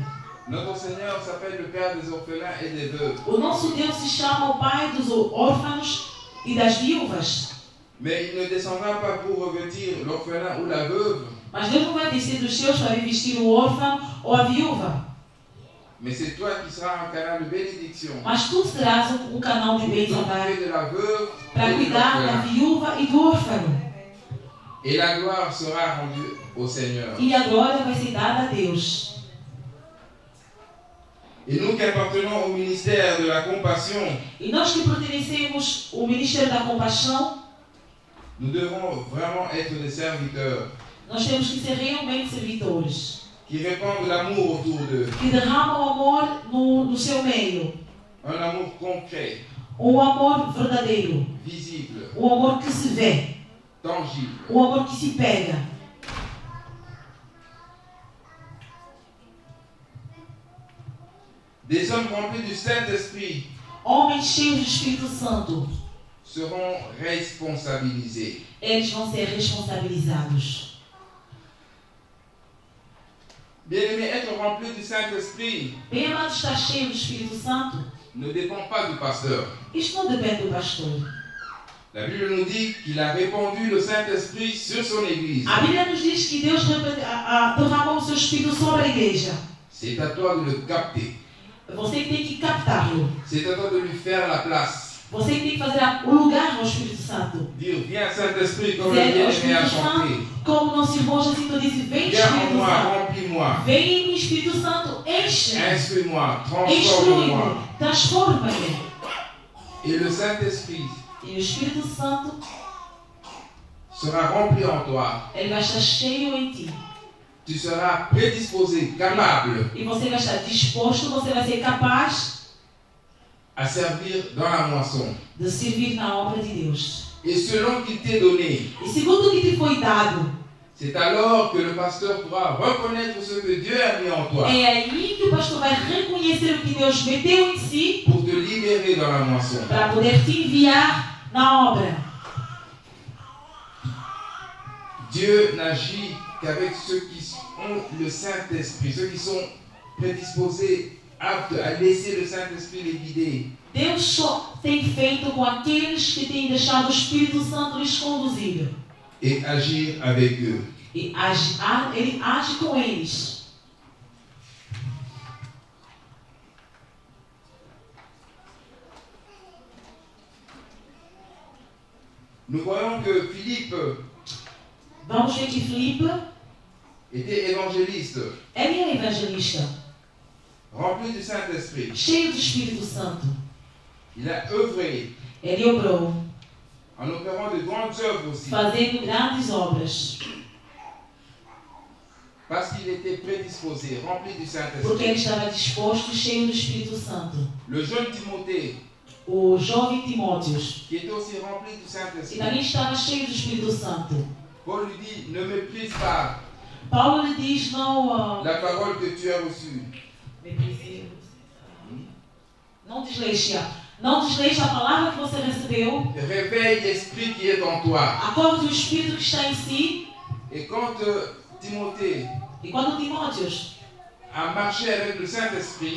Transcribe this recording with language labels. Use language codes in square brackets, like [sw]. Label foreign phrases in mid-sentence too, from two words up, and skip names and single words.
[fr] Notre Seigneur s'appelle le Père des orphelins et des veuves. [pt] O nosso Deus se chama o Pai dos órfãos e das viúvas. [fr] Mais il ne descendra pas pour revêtir l'orphelin ou la veuve. [pt] Mas Deus não vai descer dos céus para revestir o órfão ou a viúva. [fr] Mais c'est toi qui seras un canal de bénédiction. [pt] Mas tu serás um canal de bênção [fr] de la veuve [pt] para cuidar da viúva e do órfão. [fr] Et la gloire sera rendue au Seigneur. [pt] E a glória vai ser dada a Deus. [fr] Et nous qui appartenons au ministère de la compassion, [pt] E nós que pertencemos ao Ministério da Compaixão, [fr] nous devons vraiment être des serviteurs [pt] nós temos que ser realmente servidores. [fr] qui répandent l'amour autour d'eux. [pt] Que derramam o amor no seu meio. [fr] Un amour concret, [pt] Amor verdadeiro. [fr] visible, [pt] Amor que se vê. [fr] tangible. [pt] Amor que se pega. [fr] Des hommes remplis du Saint-Esprit [pt] Homens cheios do Espírito Santo. [fr] seront responsabilisés. [pt] Eles vão ser responsabilizados. [fr] Bien-aimé, être rempli du Saint-Esprit [pt] Bem amado, estar cheio do Espírito Santo. [fr] ne dépend pas du pasteur. [pt] Isto não depende do pastor. [fr] La Bible nous dit qu'il a répandu le Saint-Esprit sur son Église. [pt] A Bíblia nos diz que Deus derramou o seu Espírito sobre a igreja. [fr] C'est à toi de le capter. [pt] Você tem que captá-lo. [fr] C'est à toi de lui faire la place. [pt] Você tem que fazer o lugar ao Espírito Santo. [fr] Dire, viens Saint-Esprit, comme le [pt] Dizer ao [fr] bien-aimé a [pt] Espírito [fr] chanté. [pt] Santo, como nosso irmão Jacinto disse, vem [fr] Viens en [pt] Espírito [fr] moi, [pt] Santo. [fr] remplis-moi. [pt] Vem em mim, Espírito Santo, enche. [fr] Instruis-moi, transforme-moi. [pt] Instrui-me, transforma-me. [fr] Et le Saint-Esprit [pt] E o Espírito Santo, [fr] sera rempli en toi. [pt] ele vai estar cheio em ti. [fr] Tu seras prédisposé, capable [pt] E você vai estar disposto, você vai ser capaz [fr] à servir dans la moisson. [pt] de servir na obra de Deus. [fr] Et selon qu'il t'est donné, [pt] E segundo o que te foi dado, [fr] c'est alors que le pasteur pourra reconnaître ce que Dieu a mis en toi [pt] é aí que o pastor vai reconhecer o que Deus meteu em si [fr] pour te libérer dans la moisson. [pt] para poder te enviar na obra. [fr] Dieu n'agit qu'avec ceux qui ont le Saint-Esprit, ceux qui sont prédisposés, aptes à laisser le Saint-Esprit les guider. [pt] Deus só tem feito com aqueles que têm deixado o Espírito Santo lhes conduzir. [fr] Et agir avec eux. [pt] E ele age com eles. [fr] Nous voyons que Philippe [pt] Vamos ver que Filipe, [fr] était évangéliste, [pt] ele é evangelista, [fr] rempli du Saint-Esprit. [pt] cheio do Espírito Santo. [fr] Il a œuvré [pt] Ele obrou, [fr] en opérant de grandes œuvres aussi, [pt] fazendo grandes obras, [fr] parce qu'il était prédisposé, rempli du [pt] porque ele [fr] Saint-Esprit. [pt] estava disposto, cheio do Espírito Santo. [fr] Le jeune Timothée, [pt] O jovem Timóteos, [fr] qui était aussi rempli du [pt] que [fr] Saint-Esprit, [pt] também estava cheio do Espírito Santo. [fr] Paul lui dit, ne méprise pas [pt] Paulo lhe diz, não [fr] la parole que tu as reçue. [pt] Não desleixe. Não desleixe a palavra que você recebeu. [fr] Réveille l'esprit qui est en toi. [pt] Acorde o espírito que está em si. [fr] Et quand Timothée [pt] E quando Timóteo [fr] a marché avec le Saint-Esprit,